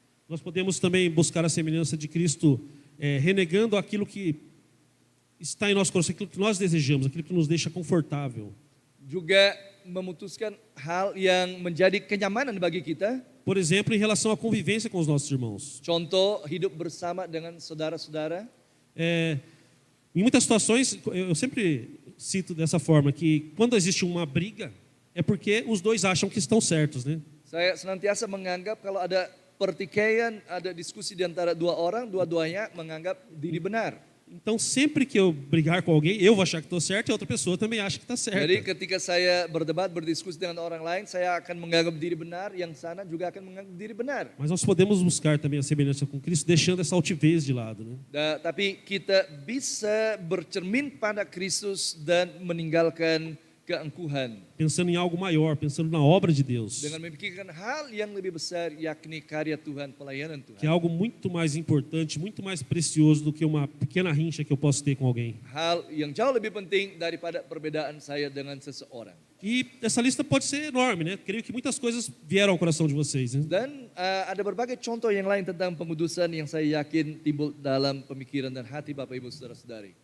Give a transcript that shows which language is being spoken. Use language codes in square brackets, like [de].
[pt] Nós podemos também buscar a semelhança de Cristo, renegando aquilo que está em nosso coração, aquilo que nós desejamos, aquilo que nos deixa confortável. [id] Juga memutuskan hal yang menjadi kenyamanan bagi kita. [pt] Por exemplo, em relação à convivência com os nossos irmãos. [id] Contoh hidup bersama dengan saudara-saudara. [pt] Em muitas situações, eu sempre cito dessa forma, que quando existe uma briga, é porque os dois acham que estão certos, né? [id] Saya senantiasa menganggap kalau ada pertikaian, ada diskusi di antara dua orang, dua-duanya menganggap diri benar. [pt] Então, sempre que eu brigar com alguém, eu vou achar que estou certo e a outra pessoa também acha que está certa. [id] Jadi ketika saya berdebat, berdiskusi dengan orang lain, saya akan menganggap diri benar, yang sana juga akan menganggap diri benar. [pt] Mas nós podemos buscar também a semelhança com Cristo, deixando essa altivez de lado, né? [id] Tapi kita bisa bercermin pada Kristus dan meninggalkan keangkuhan. [pt] Pensando em algo maior, pensando na obra de Deus. [id] Dengan memikirkan hal yang lebih besar, yakni karya Tuhan, pelayanan Tuhan. [pt] Que é algo muito mais importante, muito mais precioso do que uma pequena rincha que eu posso ter com alguém. [id] Hal yang jauh lebih penting daripada perbedaan saya dengan seseorang. [pt] E essa lista pode ser enorme, né? Creio que muitas coisas vieram ao coração de vocês, né? [id] Dan ada berbagai contoh yang lain tentang pengudusan yang saya yakin timbul dalam pemikiran dan hati Bapak Ibu Saudara-saudari.